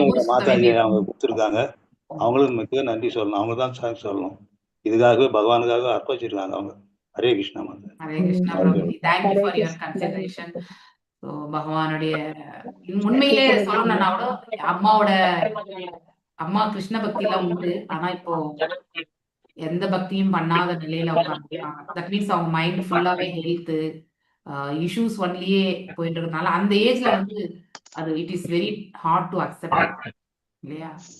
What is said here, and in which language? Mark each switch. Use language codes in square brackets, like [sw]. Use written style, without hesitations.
[ta] மாதாஜி அவங்க கொடுத்துருக்காங்க, அவங்களும் மிக நன்றி சொல்லணும். அவங்க தான் தேங்க்ஸ் சொல்லணும். இதுக்காகவே பகவானுக்காக அர்ப்பணிச்சிருக்காங்க அவங்க. Hare Krishna Mataji. [en] Hare Krishna Prabhuji. Thank you for your consideration. [ta] So பகவானுடைய உண்மையிலே சொல்லணும்னா கூட அம்மா கிருஷ்ண பக்தியில உண்டு. ஆனா இப்போ எந்த பக்தியும் பண்ணாத நிலையில உட்காந்துருக்காங்க. தட் மீன்ஸ் அவங்க மைண்ட் ஃபுல்லாவே ஹெல்த் இஷ்யூஸ் ஒன்லியே போயிட்டு இருக்கனால அந்த ஏஜ்ல வந்து அது [en] it is very hard to accept [ta] இல்லையா?